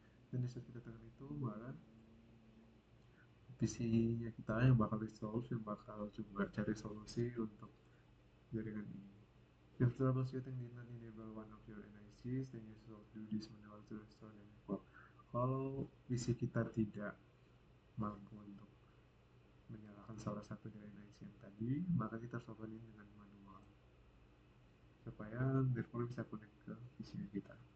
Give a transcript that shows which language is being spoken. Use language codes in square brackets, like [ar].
[id] Dan di saat kita tekan itu, maka PC-nya kita yang bakal resolve, yang bakal coba cari solusi untuk jaringan ini. [en] If troubleshooting did not enable one of your NICs, then you should do this manual to restore the network. [id] Kalau PC kita tidak mampu untuk menyalakan salah satu dari NIC yang tadi, maka kita harus lakukan ini dengan manual supaya network bisa connect ke PC kita.